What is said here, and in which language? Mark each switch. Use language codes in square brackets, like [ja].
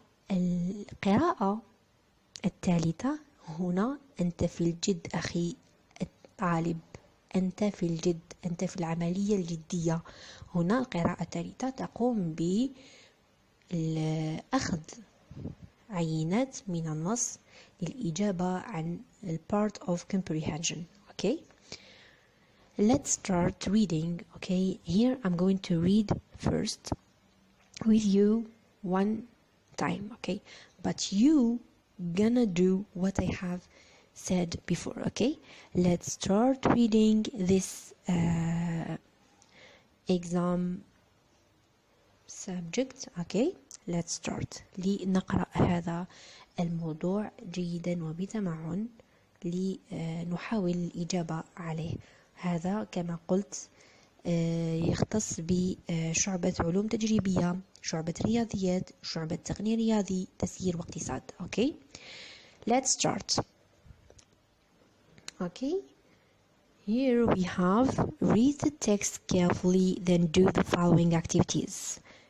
[ar] والقراءة الثالثة هنا أنت في الجد أخي الطالب، أنت في الجد، أنت في العملية الجدية. هنا القراءة الثالثة تقوم بأخذ عينات من النص للإجابة عن part of comprehension. [en] Okay, let's start reading. Okay, here I'm going to read first with you one time. Okay, but you gonna do what I have said before. Okay, let's start reading this exam subject. Okay, let's start. [ar] لنقرأ هذا الموضوع جيدا وبتمعن لنحاول الإجابة عليه. هذا كما قلت يختص بشعبة علوم تجريبية، شعبة رياضيات، شعبة تقنية رياضي، تسيير واقتصاد. [en] Okay, let's start. Okay, here we have read the text carefully, then do the following activities.